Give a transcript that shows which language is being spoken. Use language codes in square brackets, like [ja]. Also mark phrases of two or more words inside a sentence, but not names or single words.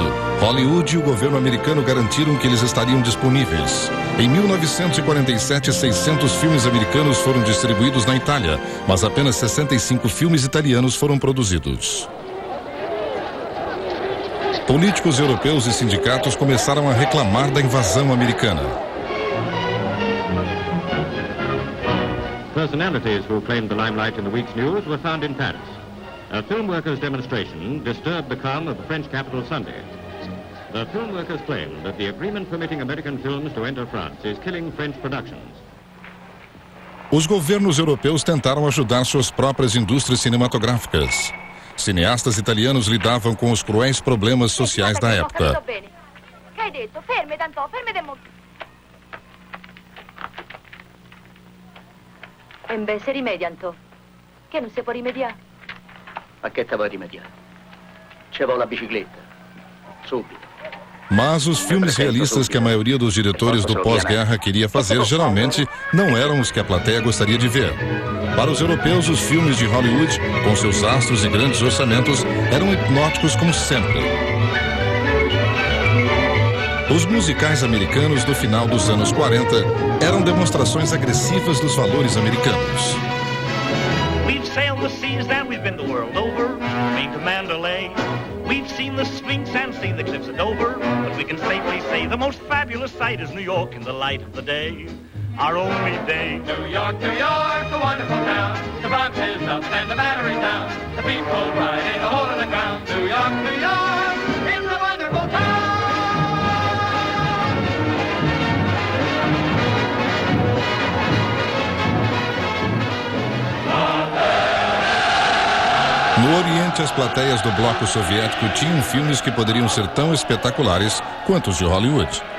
[pt] Hollywood e o governo americano garantiram que eles estariam disponíveis. Em 1947, 600 filmes americanos foram distribuídos na Itália, mas apenas 65 filmes italianos foram produzidos. Políticos europeus e sindicatos começaram a reclamar da invasão americana. [en] Personalities who claimed the limelight in the week's news were found in Paris. A film workers' demonstration disturbed the calm of the French capital Sunday. The film workers claim that the agreement permitting American films to enter France is killing French productions. [pt] Os governos europeus tentaram ajudar suas próprias indústrias cinematográficas. Cineastas italianos lidavam com os cruéis problemas sociais da época. [it] Che hai detto? Fermi, Danton, fermi del mondo. E invece rimedia, Antò. Che non si può rimediare? A che te vuoi rimediare? Ci vuole la bicicletta. Subito. [pt] Mas os filmes realistas que a maioria dos diretores do pós-guerra queria fazer geralmente não eram os que a plateia gostaria de ver. Para os europeus, os filmes de Hollywood, com seus astros e grandes orçamentos, eram hipnóticos como sempre. Os musicais americanos do final dos anos 40 eram demonstrações agressivas dos valores americanos. [en] We've sailed the seas and we've been the world over, been to Mandalay. We've seen the Sphinx and seen the cliffs of Dover, but we can safely say the most fabulous sight is New York in the light of the day, our only day. New York, a wonderful town. The Bronx is up and the battery down. The people riding a hole in the ground. New York, New York, it's a wonderful town. [pt] No Oriente, as plateias do bloco soviético tinham filmes que poderiam ser tão espetaculares quanto os de Hollywood.